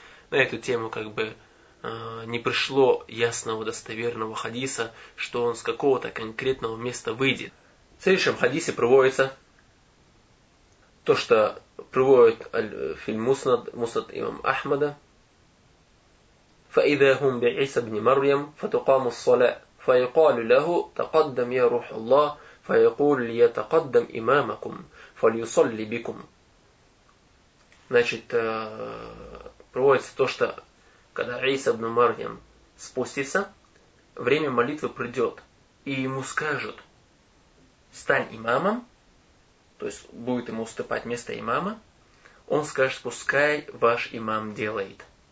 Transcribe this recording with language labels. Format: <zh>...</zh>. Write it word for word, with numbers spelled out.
<ru>На эту тему как бы э, не пришло ясного достоверного хадиса, что он с какого-то конкретного места выйдет. В следующем хадисе приводится то, что приводит фильм Муснад, Муснад имам Ахмада.</ru> <ar>فإذا هم بعيسى بن مريم فتقام الصلاة فيقال له تقدم يا روح الله فيقول ليتقدم إمامكم فليصلي بكم.</ar> <ru>Значит, приводится то, что когда Иса бн Марьям спустится, время молитвы придет, и ему скажут: стань имамом, то есть будет ему уступать место имама, он скажет: пускай ваш имам делает.</ru>